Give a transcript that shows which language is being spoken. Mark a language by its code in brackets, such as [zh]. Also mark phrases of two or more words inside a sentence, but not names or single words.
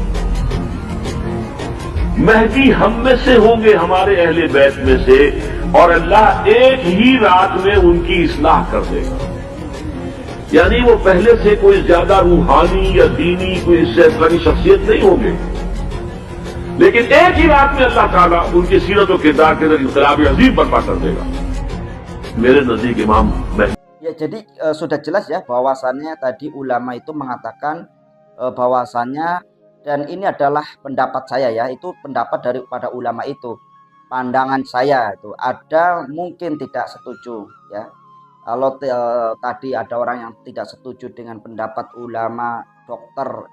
[ur] مہدی ہم میں سے ہوں گے، ہمارے اہل بیت میں سے، اور اللہ ایک ہی رات میں ان کی اصلاح کر دے گا. یعنی وہ پہلے سے کوئی زیادہ روحانی یا دینی کوئی شیطانی شخصیت نہیں ہوں گے، لیکن ایک ہی رات میں اللہ تعالیٰ ان کی سیرت اور کردار کے اندر انقلاب عظیم برپا کر دے گا. میرے نزدیک امام [id] Ya, jadi sudah jelas ya bahwasannya tadi ulama itu mengatakan bahwasannya, dan ini adalah pendapat saya ya, itu pendapat daripada ulama itu, pandangan saya itu ada mungkin tidak setuju ya. Kalau tadi ada orang yang tidak setuju dengan pendapat ulama Dr.